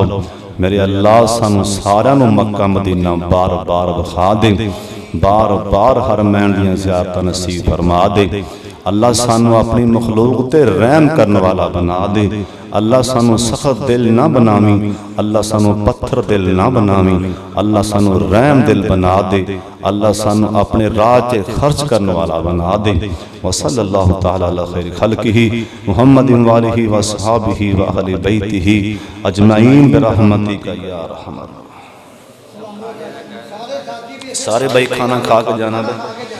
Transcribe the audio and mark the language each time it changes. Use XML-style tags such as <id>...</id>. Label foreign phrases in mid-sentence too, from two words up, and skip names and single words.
<pa>میرے اللہ سانوں ساریاں نوں مکہ مدینہ بار بار وکھا دے، بار بار حرمین دیاں زیارتاں نصیب فرما دے. اللہ سانوں اپنی مخلوق تے رحم کرنے والا بنا دے. اللہ سانوں سخت دل نہ بناویں، اللہ سانوں پتھر دل نہ بناویں، اللہ سانوں رحم دل بنا دے. اللہ سانوں اپنے راہ چ خرچ کرنے والا بنا دے.</pa> <ar>وصلى الله تعالى على خير خلقه محمد وآله وأصحابه وأهل بيته أجمعين برحمتك يا رحمن.</ar> <pa>سارے بھائی کھانا کھا کے جانا ہے.</pa>